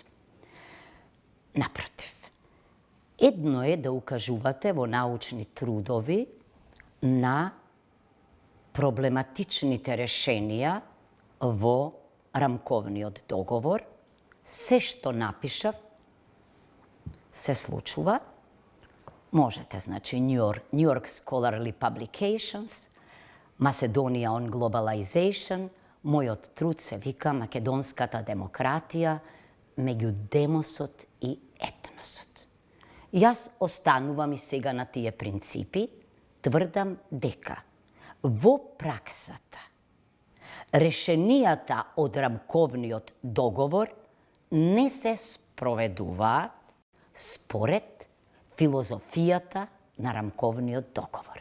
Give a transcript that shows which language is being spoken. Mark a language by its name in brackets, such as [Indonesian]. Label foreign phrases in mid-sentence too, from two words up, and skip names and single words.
[Macedonian] Напротив, едно е да укажувате во научни трудови на проблематичните решенија во рамковниот договор. Се што напишав, се случува. Можете, значи, New York Scholarly Publications, Macedоnia on Globalization, мојот труд се вика Македонската демократија меѓу демосот и етносот. Јас останувам и сега на тие принципи, тврдам дека во праксата решенијата од рамковниот договор не се спроведуваат според филозофијата на рамковниот договор.